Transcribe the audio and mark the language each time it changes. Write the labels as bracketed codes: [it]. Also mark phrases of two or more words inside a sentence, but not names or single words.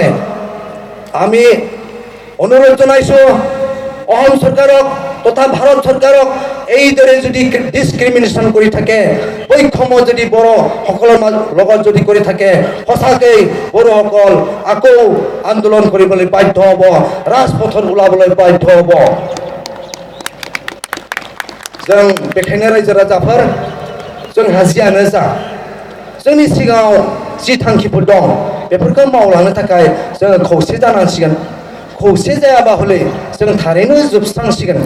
[as] আমি অনুৰোধ জনাইছোঁ অসম চৰকাৰক তথা ভাৰত চৰকাৰক, এইদৰে যদি ডিছক্ৰিমিনেশ্যন কৰি থাকে, বৈষম্য যদি বড়োসকলৰ লগত যদি কৰি থাকে, সঁচাকৈ বড়োসকল আকৌ আন্দোলন কৰিবলৈ বাধ্য হ'ব, ৰাজপথত ওলাবলৈ বাধ্য হ'ব। [brx] जों बेखायनो रायजो राजाफोर जोंहा जियानो जा जोंनि सिगाङाव जि थांखिफोर दं बेफोरखौ मावलांनो थाखाय जोङो खौसे जानांसिगोन। खौसे जायाबा हले जों थारैनो जोबस्रांसिगोन।